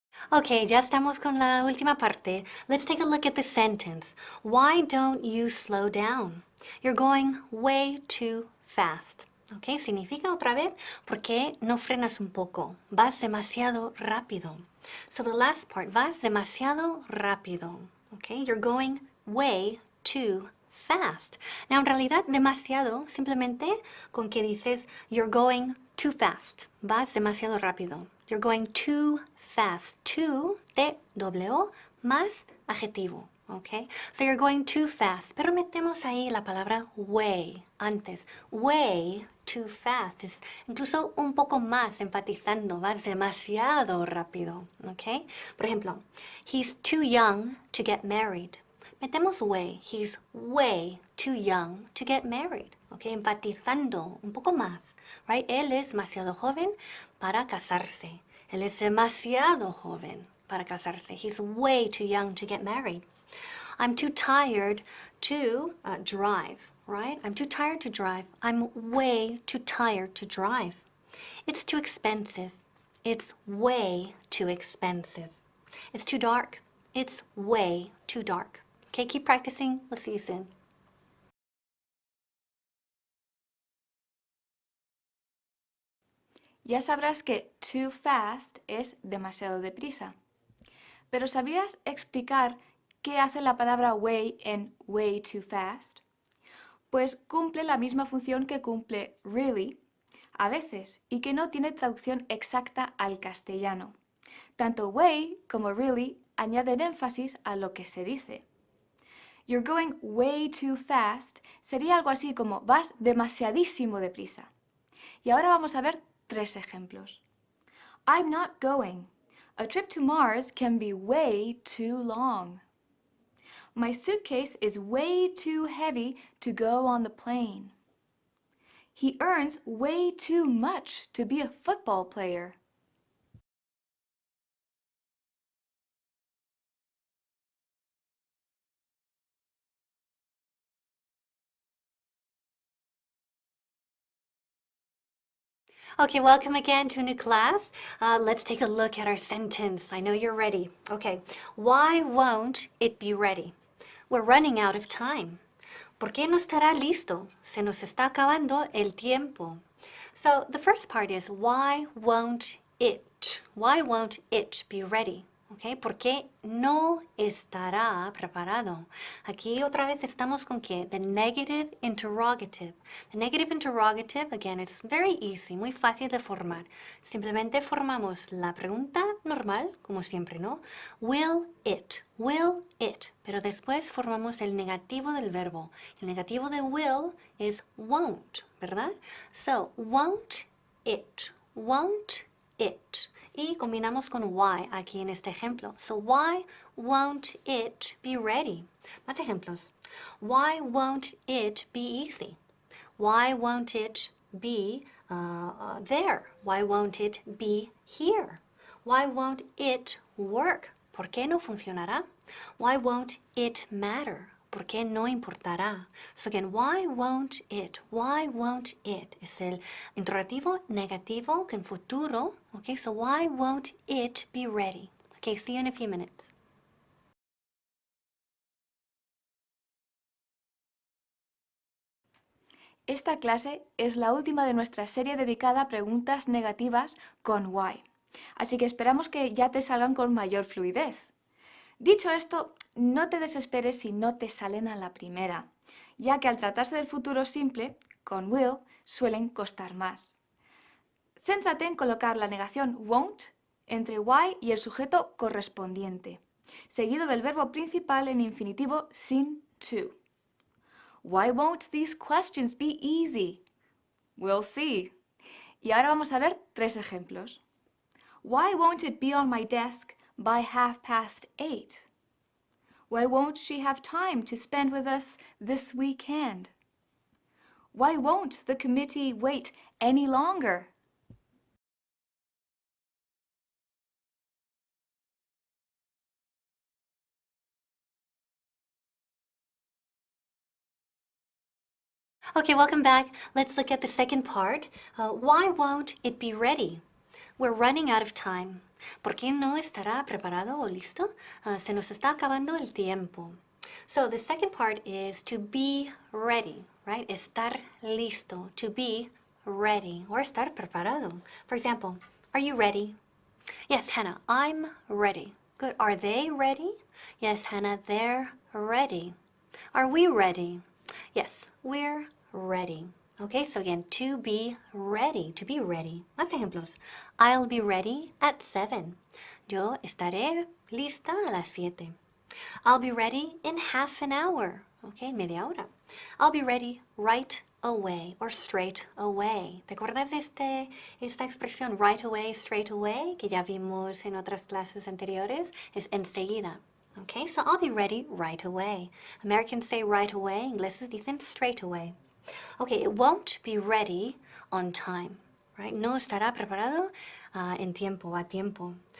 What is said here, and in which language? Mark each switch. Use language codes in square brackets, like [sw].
[es] Okay, ya estamos con la última parte. [en] Let's take a look at the sentence. Why don't you slow down? You're going way too fast. [es] Okay, significa otra vez, ¿por qué no frenas un poco? Vas demasiado rápido. [en] So the last part, [es] vas demasiado rápido. [en] Okay, you're going way too fast. [es] Now, en realidad, demasiado, simplemente con que dices, [en] you're going too fast. [es] Vas demasiado rápido. [en] You're going too fast. [es] Too, T-W, más adjetivo. Okay? [en] So you're going too fast. [es] Pero metemos ahí la palabra way antes. [en] Way too fast. [es] Es incluso un poco más enfatizando. Vas demasiado rápido. Okay? Por ejemplo, [en] he's too young to get married. [es] Metemos [en] way. He's way too young to get married. Okay? [es] Enfatizando un poco más. [en] Right? [es] Él es demasiado joven para casarse. Él es demasiado joven para casarse. [en] He's way too young to get married. I'm too tired to drive, right? I'm too tired to drive. I'm way too tired to drive. It's too expensive. It's way too expensive. It's too dark. It's way too dark. Okay, keep practicing. We'll see you soon. [es] Ya sabrás que [en] too fast [es] es demasiado deprisa. Pero ¿sabrías explicar qué hace la palabra way en [en] way too fast? [es] Pues cumple la misma función que cumple really a veces y que no tiene traducción exacta al castellano. Tanto way como really añaden énfasis a lo que se dice. [en] You're going way too fast [es] sería algo así como vas demasiadísimo deprisa. Y ahora vamos a ver 3 ejemplos. [en] I'm not going. A trip to Mars can be way too long. My suitcase is way too heavy to go on the plane. He earns way too much to be a football player. Okay, welcome again to a new class. Let's take a look at our sentence. I know you're ready. Okay, why won't it be ready? We're running out of time. [es] ¿Por qué no estará listo? Se nos está acabando el tiempo. [en] So the first part is why won't it? Why won't it be ready? [es] Okay, ¿por qué no estará preparado? Aquí otra vez estamos con qué? [en] The negative interrogative. The negative interrogative, again, it's very easy, [es] muy fácil de formar. Simplemente formamos la pregunta normal, como siempre, ¿no? [en] Will it? Will it? [es] Pero después formamos el negativo del verbo. El negativo de will es won't, ¿verdad? [en] So, won't it? Won't it? [es] Y combinamos con why aquí en este ejemplo. [en] So, why won't it be ready? [es] Más ejemplos. [en] Why won't it be easy? Why won't it be there? Why won't it be here? Why won't it work? [es] ¿Por qué no funcionará? [en] Why won't it matter? [es] ¿Por qué no importará? [en] So again, why won't it? Why won't it? [es] Es el interrogativo negativo que en futuro. [en] Okay, so why won't it be ready? Okay, see you in a few minutes. [es] Esta clase es la última de nuestra serie dedicada a preguntas negativas con why. Así que esperamos que ya te salgan con mayor fluidez. Dicho esto, no te desesperes si no te salen a la primera, ya que al tratarse del futuro simple, con will, suelen costar más. Céntrate en colocar la negación won't entre why y el sujeto correspondiente, seguido del verbo principal en infinitivo sin to. [en] Why won't these questions be easy? We'll see. [es] Y ahora vamos a ver 3 ejemplos. [en] Why won't it be on my desk by 8:30? Why won't she have time to spend with us this weekend? Why won't the committee wait any longer? Okay, welcome back. Let's look at the second part. Why won't it be ready? We're running out of time. [es] ¿Por qué no estará preparado o listo? Se nos está acabando el tiempo. [en] So the second part is to be ready, right? [es] Estar listo, [en] to be ready, or [es] estar preparado. [en] For example, are you ready? Yes, Hannah, I'm ready. Good. Are they ready? Yes, Hannah, they're ready. Are we ready? Yes, we're ready. Okay, so again, to be ready, to be ready. [es] Más ejemplos. [en] I'll be ready at 7. [es] Yo estaré lista a las 7. [en] I'll be ready in half an hour. Okay, [es] media hora. [en] I'll be ready right away or straight away. [es] ¿Te acuerdas de esta expresión [en] right away, straight away, [es] que ya vimos en otras clases anteriores? Es enseguida. [en] Okay, so I'll be ready right away. Americans say right away, [es] ingleses dicen [en] straight away. Okay, it won't be ready on time, right? [es] No estará preparado en tiempo, a tiempo.